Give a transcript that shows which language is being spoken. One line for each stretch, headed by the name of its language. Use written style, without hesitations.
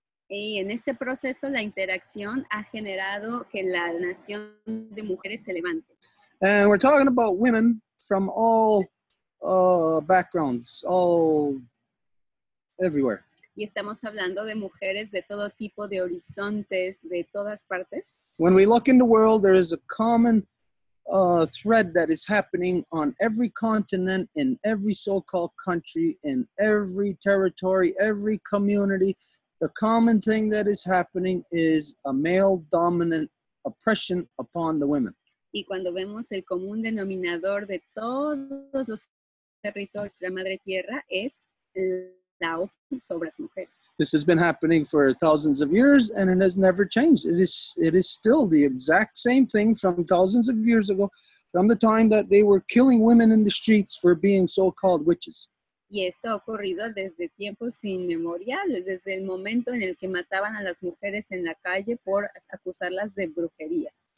Spanish: Y en este proceso la interacción ha generado que la nación de mujeres se levante.
English: And we're talking about women from all backgrounds, everywhere.
Spanish: Y estamos hablando de mujeres de todo tipo, de horizontes, de todas partes.
English: When we look in the world, there is a common thread that is happening on every continent, in every so-called country, in every territory, every community. The common thing that is happening is a male-dominant oppression upon the women.
Spanish: Y cuando vemos el común denominador de todos los territorios de la Madre Tierra es la opresión sobre las mujeres.
English: This has been happening for thousands of years, and it has never changed. It is still the exact same thing from thousands of years ago, from the time that they were killing women in the streets for being so-called witches.
Spanish: Y esto ha ocurrido desde tiempos inmemoriales, desde el momento en el que mataban a las mujeres en la calle por acusarlas de brujería.